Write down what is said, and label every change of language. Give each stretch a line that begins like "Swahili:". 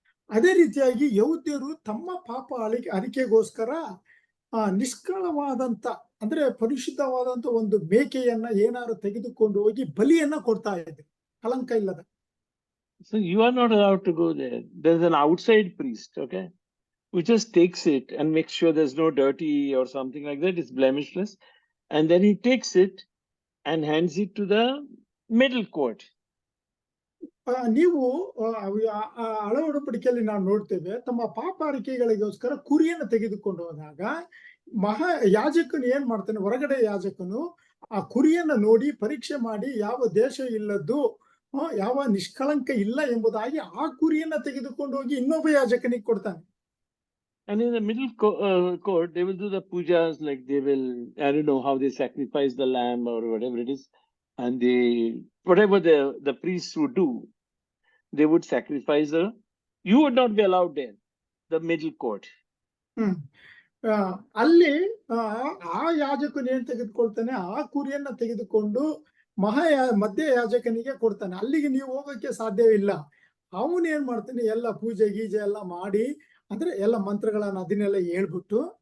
Kannada: ಅದೇ ರೀತಿಯಾಗಿ ಯಹೂದ್ಯರು ತಮ್ಮ ಪಾಪ ಅರಿಕೆಗೋಸ್ಕರ ನಿಷ್ಕಳವಾದಂತ, ಅಂದ್ರೆ ಪರಿಶುದ್ಧವಾದಂತ ಒಂದು ಮೇಕೆಯನ್ನ ಏನಾದ್ರು ತೆಗೆದುಕೊಂಡು ಹೋಗಿ ಬಲಿಯನ್ನ ಕೊಡ್ತಾ ಇದ್ರು, ಕಳಂಕ ಇಲ್ಲದ.
English: So you are not allowed to go there. There's an outside priest, okay, who just takes it and makes sure there's no dirty or something like that. It's blemishless. And then he takes it and hands it to the middle court.
Kannada: ನೀವು ಹಳ ಒಡಂಬಡಿಕೆಯಲ್ಲಿ ನಾವು ನೋಡ್ತೇವೆ, ತಮ್ಮ ಪಾಪ ಅರಿಕೆಗಳಿಗೋಸ್ಕರ ಕುರಿಯನ್ನು ತೆಗೆದುಕೊಂಡು ಹೋದಾಗ ಯಾಜಕನು ಏನ್ ಮಾಡ್ತಾನೆ, ಹೊರಗಡೆ ಯಾಜಕನು ಆ ಕುರಿಯನ್ನ ನೋಡಿ ಪರೀಕ್ಷೆ ಮಾಡಿ ಯಾವ ದೇಶ ಇಲ್ಲದ್ದು, ಯಾವ ನಿಷ್ಕಳಂಕ ಇಲ್ಲ ಎಂಬುದಾಗಿ ಆ ಕುರಿಯನ್ನ ತೆಗೆದುಕೊಂಡು ಹೋಗಿ ಇನ್ನೊಬ್ಬ ಯಾಜಕನಿಗೆ ಕೊಡ್ತಾನೆ.
English: And in the middle court, they will do the pujas, like they will, I don't know how they sacrifice the lamb or whatever it is. And whatever the priests would do, they would sacrifice you would not be allowed there, the middle court.
Kannada: ಅಲ್ಲಿ ಆ ಯಾಜಕನು ಏನ್ ತೆಗೆದುಕೊಳ್ತಾನೆ, ಆ ಕುರಿಯನ್ನ ತೆಗೆದುಕೊಂಡು ಮಧ್ಯ ಯಾಜಕನಿಗೆ ಕೊಡ್ತಾನೆ. ಅಲ್ಲಿಗೆ ನೀವು ಹೋಗಕ್ಕೆ ಸಾಧ್ಯವಿಲ್ಲ. ಅವನು ಏನ್ ಮಾಡ್ತಾನೆ, ಎಲ್ಲ ಪೂಜೆ ಗೀಜೆ ಎಲ್ಲ ಮಾಡಿ, ಅಂದ್ರೆ ಎಲ್ಲ ಮಂತ್ರಗಳನ್ನ ಅದನ್ನೆಲ್ಲ ಹೇಳ್ಬಿಟ್ಟು,